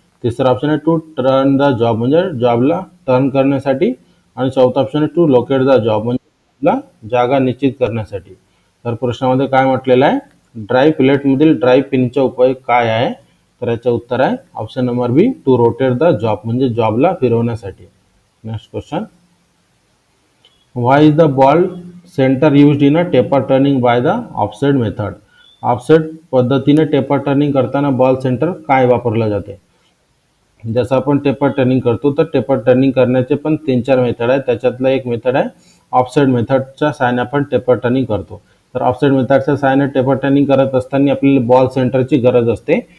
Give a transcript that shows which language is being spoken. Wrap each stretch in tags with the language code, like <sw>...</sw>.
<mr>तिसरा ऑप्शन आहे</mr> <en>to turn the job</en> <mr>म्हणजे जॉबला टर्न करण्यासाठी. आणि चौथा ऑप्शन आहे</mr> <en>to locate the job</en> <mr>म्हणजे जागा निश्चित करण्यासाठी. तर प्रश्नामध्ये काय म्हटलेलं आहे, ड्राय प्लेटमधील ड्राय पिनचा उपयोग काय आहे. तर याचं उत्तर आहे option number B</mr> <en>to rotate the job</en> <mr>म्हणजे जॉबला फिरवण्यासाठी.</mr> <en>Next question, why is the ball center used in a taper turning by the offset method.</en> <mr>Offset पद्धतीने टेपर टर्निंग करताना बॉल सेंटर काय वापरलं जाते. जसं आपण टेपर टर्निंग करतो तर टेपर टर्निंग करण्याचे पण 3-4 मेथड आहे. त्याच्यातला एक मेथड आहे ऑफसेट मेथडच्या सहाय्याने आपण टेपर टर्निंग करतो. तर ऑफसेट मेथडच्या सहाय्याने टेपर टर्निंग करत असताना आपल्याला बॉल सेंटरची गरज असते.</mr>